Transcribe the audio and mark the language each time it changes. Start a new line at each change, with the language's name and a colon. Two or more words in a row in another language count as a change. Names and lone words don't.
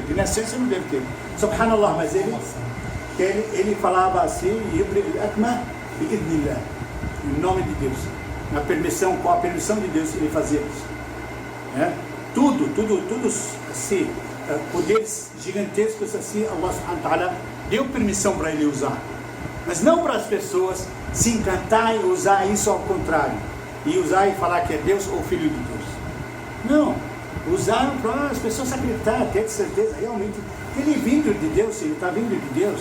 Portuguese: De nascença não deve ter. Subhanallah, mas ele falava assim, em nome de Deus. Com a permissão de Deus ele fazia isso. Né? Tudo assim, poderes gigantescos assim,
Arabic: الله سبحانه وتعالى
Portuguese: deu permissão para ele usar. Mas não para as pessoas se encantar e usar isso ao contrário. E usar e falar que é Deus ou Filho de Deus. Não. Usaram para as pessoas acreditar, ter certeza realmente que ele é vindo de Deus, ele está vindo de Deus.